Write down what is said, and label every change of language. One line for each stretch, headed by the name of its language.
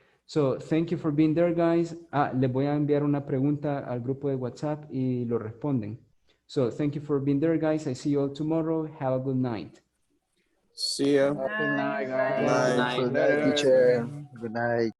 English: So thank you for being there, guys.
Spanish: Les voy a enviar una pregunta al grupo de WhatsApp y lo responden.
English: So thank you for being there, guys. I see you all tomorrow. Have a good night. See ya. Good night, guys. Good night, teacher. Good night.